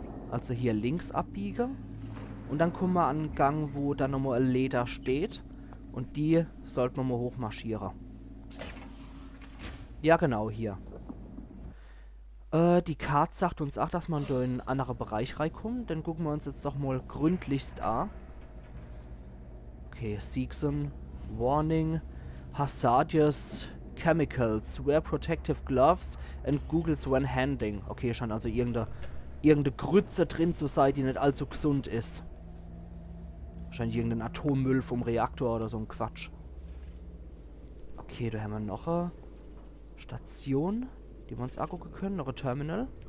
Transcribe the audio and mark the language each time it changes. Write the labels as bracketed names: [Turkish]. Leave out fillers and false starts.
[German] Also hier links abbiegen. Und dann kommen wir an einen Gang, wo dann nochmal ein Leder steht. Und die sollten wir mal hochmarschieren. Ja, genau, hier. Die Karte sagt uns auch, dass man da in einen anderen Bereich reinkommt. Dann gucken wir uns jetzt doch mal gründlichst an. [English] Okay, Seegson, Warning, Hazardous Chemicals, wear protective gloves and Googles when handling. [German] Okay, scheint also irgendeine Grütze drin zu sein, die nicht allzu gesund ist. Wahrscheinlich irgendein Atommüll vom Reaktor oder so ein Quatsch. Okay, da haben wir noch eine Station, die wir uns angucken können. Noch ein Terminal.